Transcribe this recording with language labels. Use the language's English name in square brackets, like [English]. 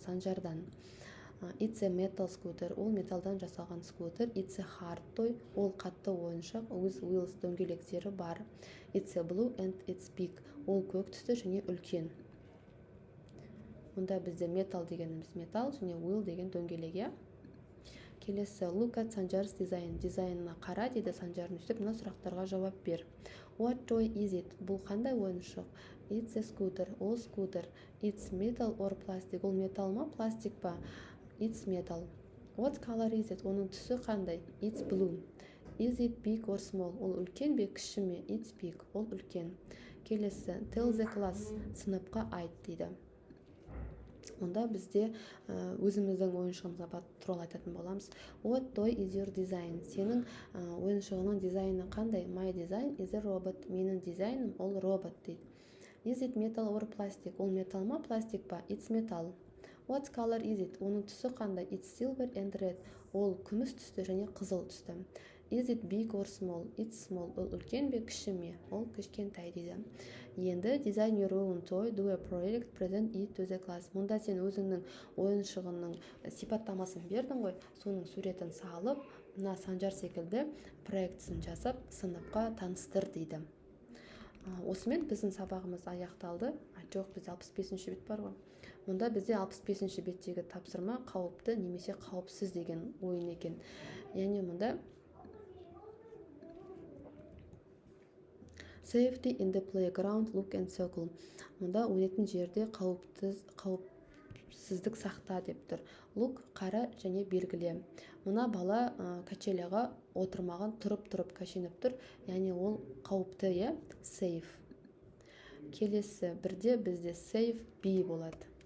[English] Санжардан. It's a metal scooter. [Kazakh] Ол металдан жасалған скутер. [English] It's a hard toy. [Kazakh] Ол қатты ойыншық. [English] With wheels. [Kazakh] Дөңгелектері бар. [English] It's a blue and it's big. [Kazakh] Ол көк түсті және үлкен. Мұнда бізде metal дегеніміз метал және wheel деген дөңгелек. Келесі, [English] look at Sanjar's design. [Kazakh] Дизайнына қара дейді Санжардың үстіп, мына сұрақтарға жауап бер. [English] What toy is it? [Kazakh] Бұл қандай ойыншық? [English] It's a scooter. [Kazakh] Ол скутер. [English] It's metal or plastic. [Kazakh] Ол метал ма, пластик па? [English] It's metal. What color is it? [Kazakh] Оның түсі қандай? [English] It's blue. Is it big or small? [Kazakh] Ол үлкен бе, кіші ме? [English] It's big. [Kazakh] Ол үлкен. Келесі, [English] tell the class. [Kazakh] Сыныпқа айт дейді. Онда бізде өзіміздің ойыншығымызға туралы айтатын боламыз. [English] What toy is your design? [Kazakh] Сенің ойыншығының дизайны қандай? [English] My design is a robot. [Kazakh] Менің дизайным ол робот дейді. [English] Is it metal or plastic? [Kazakh] Ол метал ма, пластик па? [English] It's metal. What color is it? [Kazakh] Оның түсі қандай? [English] It's silver and red. [Kazakh] Ол күміс түсті және қызыл түсті. [English] Is it big or small? It's small. [Kazakh] Ол үлкен бе, кіші ме? Ол кішкентай дейді. Енді [English] design your own toy, do a project, present it to the class. [Kazakh] Мұнда сен өзіңнің ойыншығының сипаттамасын бердің ғой, соның суретін салып, мына Санжар секілді проектісін жасап, сыныпқа таныстыр дейді. Осымен біздің сабағымыз аяқталды. Жоқ, бізде 65-ші бет бар ғой. Мұнда бізде 65-ші беттегі тапсырма қауіпті немесе қауіпсіз деген ойын екен. Яғни мұнда [English] Safety in the playground, look and circle. [Kazakh] Мұнда ойнайтын жерде қауіпсіздік сақта деп тұр. [English] Look [Kazakh] қара және белгіле. Мұна бала качеляға отырмаған, тұрып кашеніп тұр. Яғни ол қауіпті, е? Safe. Келесі бірде бізде safe be болады.